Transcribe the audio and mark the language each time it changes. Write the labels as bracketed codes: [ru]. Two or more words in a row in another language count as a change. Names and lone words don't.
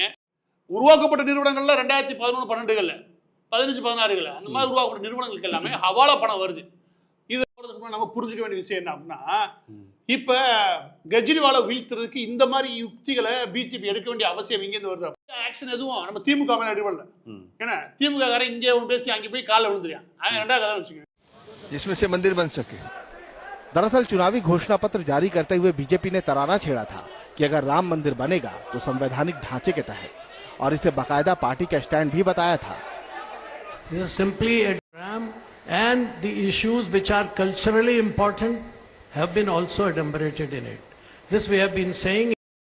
[ta] உருவாக்கப்பட்ட நிறுவனங்கள்ல 2011, 12 15, 16 அந்த மாதிரி உருவாக்கப்பட்ட நிறுவனங்களுக்கு எல்லாமே ஹவாலா பணம் வருது. இது நம்ம புரிஞ்சுக்க வேண்டிய விஷயம் என்ன அப்படின்னா, இப்ப கெஜ்ரிவாலை வீழ்த்துறதுக்கு இந்த மாதிரி யுக்திகளை பிஜேபி எடுக்க வேண்டிய அவசியம் இங்கேருந்து வருது. ஆக்ஷன் எதுவும் நம்ம திமுக மேல எடுக்கல. ஏன்னா திமுக காரன் இங்கே ஒன்று பேசி அங்கே போய் காலில் விழுந்துருவான். அவன் ரெண்டாவது கதை வச்சுக்கோங்க. [hi] जिसमें से मंदिर बन सके। दरअसल चुनावी घोषणा पत्र जारी करते हुए बीजेपी ने तराना छेड़ा था कि अगर राम मंदिर बनेगा तो संवैधानिक ढांचे के तहत, और इसे बाकायदा पार्टी का स्टैंड भी बताया था। [en] This is simply a program, and the issues which are culturally important have been also adumbrated in it. This we have been saying.